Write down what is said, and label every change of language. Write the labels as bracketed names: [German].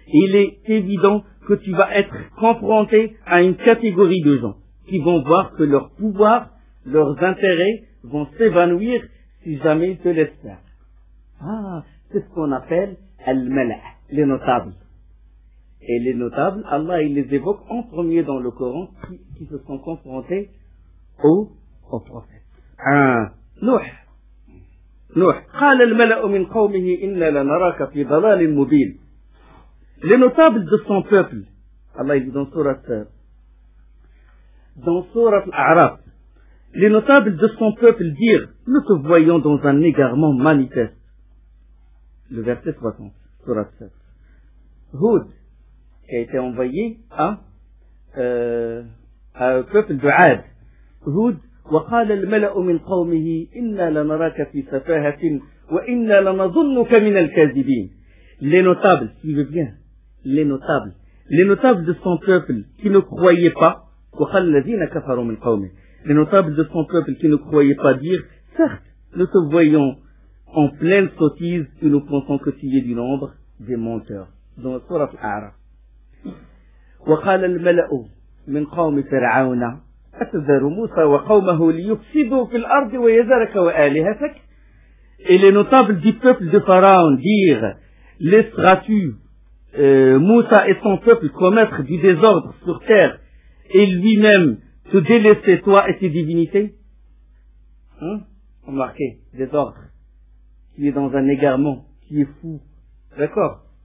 [French] Il est évident que tu vas être confronté à une catégorie de gens qui vont voir que leur pouvoir, leurs intérêts vont s'évanouir si jamais ils te laissent faire. Ah, c'est ce qu'on appelle al-mala', les notables. Et les notables, Allah, il les évoque en premier dans le Coran qui se sont confrontés au prophète. [Arabic] Nuh, قال الملأ من قومه إنا لنراك في ضلال مبين. [French] Les notables de son peuple, Allah dit dans sourate Al-A'raf, les notables de son peuple dirent, nous te voyons dans un égarement manifeste. Le verset 60, sourate 7. Hud, qui a été envoyé au peuple de Ad. [Arabic] Hud, وقال الملأ من قومه إنا لنراك في سفاهة وإنا لنظنك من الكاذبين. [French] Les notables, suivez bien, les notables de son peuple qui ne croyaient pas, [Arabic] وقال الذين كفروا من قومه. [French] Les notables de son peuple qui ne croyaient pas dire, certes, nous te voyons en pleine sottise et nous pensons que tu es du nombre des menteurs. Dans la sourate Al-A'raf. [Arabic] وقال الملأ من قوم فرعون أتذر موسى وقومه ليفسدوا في الأرض ويذرك وآلهتك. [French] Et les notables du peuple de Pharaon dirent, laisseras-tu Moussa et son peuple commettre du désordre sur terre et lui-même te délaisser toi et tes divinités? Remarquez, désordre, qui est dans un égarement, qui est fou. D'accord?